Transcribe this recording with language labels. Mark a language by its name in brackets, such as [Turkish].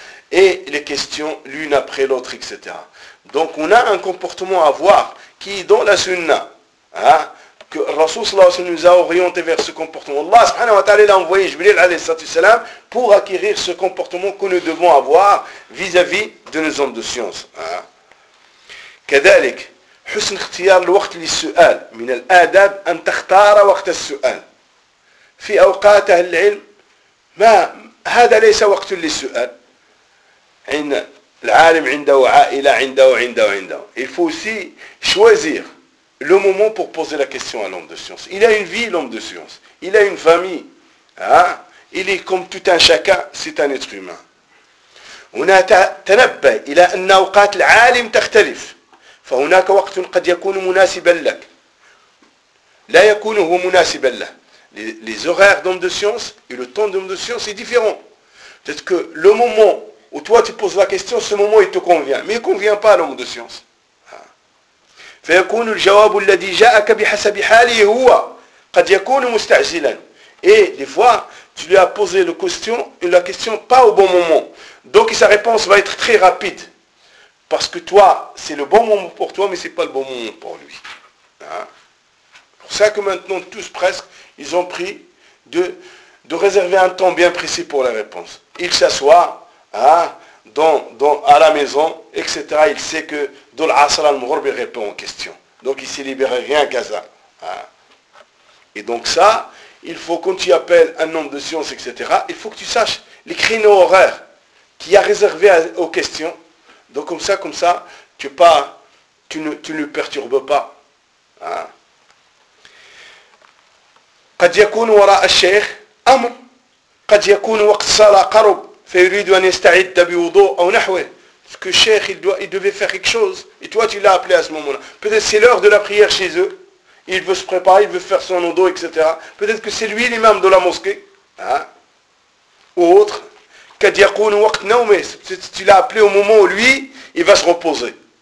[French] Et les questions, l'une après l'autre, etc. Donc, on a un comportement à voir qui est dans la sunna. Hein, que Rasoul sallallahu alayhi wa sallam nous a orienté vers ce comportement. Allah subhanahu wa ta'ala l'a envoyé, Jibril alayhi salatu wassalam, pour acquérir ce comportement que nous devons avoir vis-à-vis de nos hommes de science. [Arabic] Kadalik, حسن اختيار الوقت للسؤال من الآداب أن تختار وقت السؤال في أوقات أهل العلم ما هذا ليس وقت للسؤال عند العالم عنده عائلة عنده عنده عنده [French] il faut aussi choisir le moment pour poser la question à l'homme de science. Il a une vie, l'homme de science, il a une famille, hein? Il est comme tout un chacun, c'est un être humain. [Arabic] هنا تنبه إلى أن أوقات العالم تختلف فهناك وقت قد يكون مناسبا لك لا يكون هو مناسبا له. [French] Les horaires d'homme de science et le temps d'homme de science est différent. Peut-être que le moment où toi tu poses la question, ce moment il te convient, mais il ne convient pas à l'homme de science. [Arabic] فيكون الجواب الذي جاءك بحسب حاله هو قد يكون مستعجلا. [French] Et des fois tu lui as posé la question pas au bon moment, donc sa réponse va être très rapide. Parce que toi, c'est le bon moment pour toi, mais ce n'est pas le bon moment pour lui. Hein? C'est pour ça que maintenant, tous presque, ils ont pris de réserver un temps bien précis pour la réponse. Il s'assoit, hein, dans à la maison, etc. Il sait que Dol Asr al-Mourbi répond aux questions. Donc il ne s'est libéré rien qu'à ça. Hein? Et donc ça, il faut, quand tu appelles un homme de science, etc., il faut que tu saches les créneaux horaires qu'il y a réservé aux questions. Donc comme ça, tu ne perturbes pas. [Arabic] قد يكون وراء الشيخ أمر قد يكون وقت صلاة قرب فيريد أن يستعد بوضوء أو نحوه. [French] Parce que le cheikh il devait faire quelque chose et toi tu l'as appelé à ce moment-là. Peut-être c'est l'heure de la prière chez eux. Il veut se préparer, il veut faire son wudu, etc. Peut-être que c'est lui l'imam de la mosquée, hein, ou autre. [Arabic] قد يكون وقت نومه [French] tu l'as appelé au moment où lui il va se reposer.